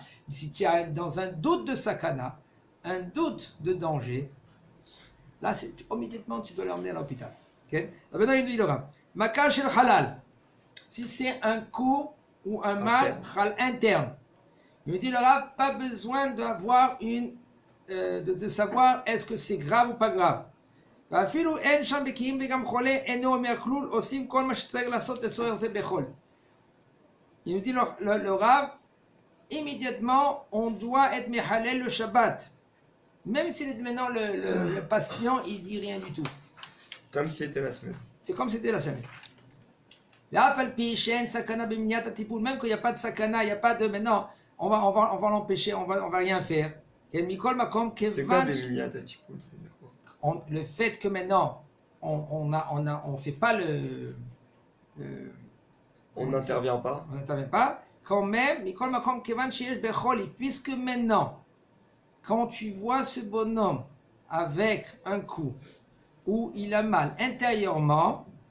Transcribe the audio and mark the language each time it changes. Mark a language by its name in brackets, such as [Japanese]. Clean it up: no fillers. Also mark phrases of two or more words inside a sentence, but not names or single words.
[French] Si tu es dans un doute de sakana, un doute de danger, là immédiatement tu dois l'emmener à l'hôpital. Maintenant il dit le Rav, [Hebrew] מכה של חלל, [French] si c'est un coup ou un mal interne, il dit le Rav, pas besoin d'avoir de savoir est-ce que c'est grave ou pas grave. [Hebrew] ואפילו אין שם בקיאים וגם חולה אינו אומר כלול, עושים כל מה שצריך לעשות לצורך זה בחול. [French] Il nous dit le Rav, immédiatement on doit être méhalel le Shabbat. Même si maintenant le patient il dit rien du tout. Comme si c'était la semaine. C'est comme si c'était la semaine. [Hebrew] ואף על פי שאין סכנה במניעת הטיפול, [French] même qu'il n'y a pas de sakana, il n'y a pas de maintenant, on va l'empêcher, on va rien faire. [Hebrew] מכל מקום כיוון... [French] C'est quoi [Hebrew] במניעת הטיפול? [French] Le fait que maintenant on fait pas on n'intervient pas. On n'intervient pas. Quand même, puisque maintenant, quand tu vois ce bonhomme avec un coup où il a mal intérieurement,